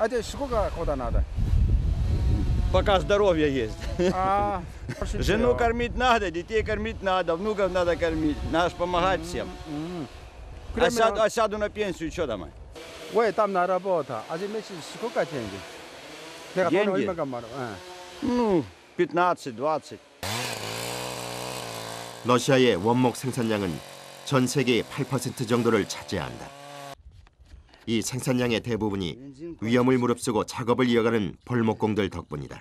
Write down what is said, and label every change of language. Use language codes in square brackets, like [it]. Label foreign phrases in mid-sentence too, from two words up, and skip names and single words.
[ru] А тебе сколько года надо? Пока здоровье есть. Пошутил. Жену кормить надо, детей кормить надо, внуков надо кормить. Надо ж помогать всем. А сяду на пенсию, что там? Ой, там на работу. А за месяц сколько деньги? [ko] 내가 [ru] деньги? [ko] 돈을 얼마가 많아? [ru] Ну, 15-20. [ko] 러시아의 원목 생산량은 전 세계의 8% 정도를 차지한다. 이 생산량의 대부분이 위험을 무릅쓰고 작업을 이어가는 벌목공들 덕분이다.